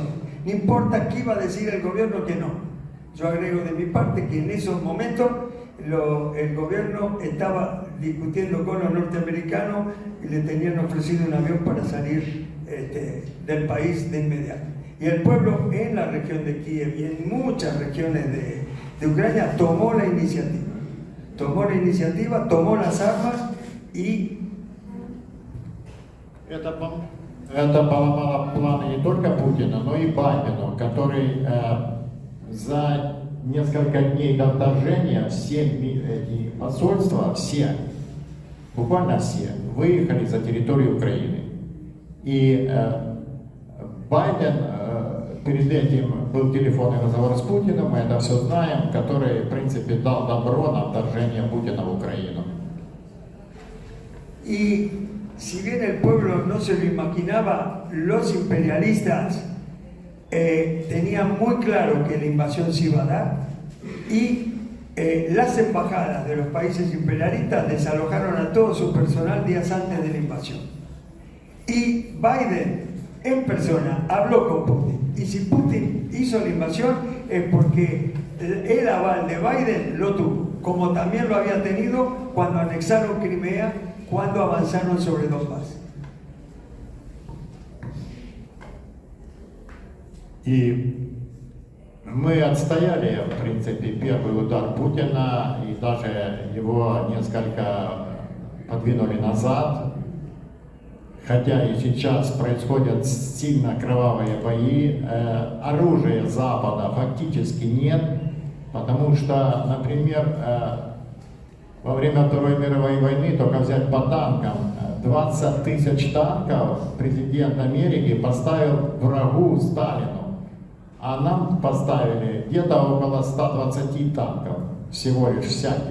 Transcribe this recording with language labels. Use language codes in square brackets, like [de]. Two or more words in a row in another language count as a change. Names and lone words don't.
[es] No importa qué iba a decir el gobierno, que no. Yo agrego de mi parte que en esos momentos el gobierno estaba discutiendo con los norteamericanos y le tenían ofrecido un avión para salir del país de inmediato. Y el pueblo en la región de Kiev y en muchas regiones de Ucrania tomó la iniciativa. Tomó las armas y... [ru] Это поломало планы не только Путина, но и Байдена, который за несколько дней до вторжения все эти посольства, буквально все, выехали за территорию Украины. И Байден перед этим был телефонный разговор с Путиным, мы это все знаем, который, в принципе, дал добро на вторжение Путина в Украину. [es] Y si bien el pueblo no se lo imaginaba, los imperialistas tenían muy claro que la invasión se iba a dar y las embajadas de los países imperialistas desalojaron a todo su personal días antes de la invasión. Y Biden en persona habló con Putin. Y si Putin hizo la invasión es porque el aval de Biden lo tuvo, como también lo había tenido cuando anexaron Crimea, cuando avanzaron sobre Donbass. [ru] И мы отстояли, в принципе, первый удар Путина, и даже его несколько подвинули назад. Хотя и сейчас происходят сильно кровавые бои, оружия Запада фактически нет, потому что, например, во время Второй мировой войны, только взять по танкам, 20 тысяч танков президент Америки поставил врагу Сталину, а нам поставили где-то около 120 танков, всего лишь всяких.